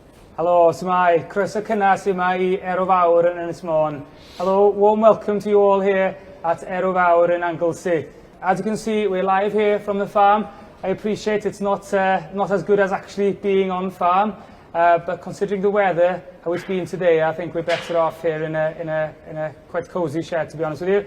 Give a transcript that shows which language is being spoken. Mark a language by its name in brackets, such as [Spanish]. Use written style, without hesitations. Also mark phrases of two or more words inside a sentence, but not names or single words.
[Welsh] Helo, Symai. Croeso cynnes yma I Ero Fawr yn Ynys Môn. [English] Hello, warm welcome to you all here at Ero Fawr in Anglesey. As you can see, we're live here from the farm. I appreciate it's not as good as actually being on farm, but considering the weather, how it's been today, I think we're better off here in a quite cosy shed, to be honest with you.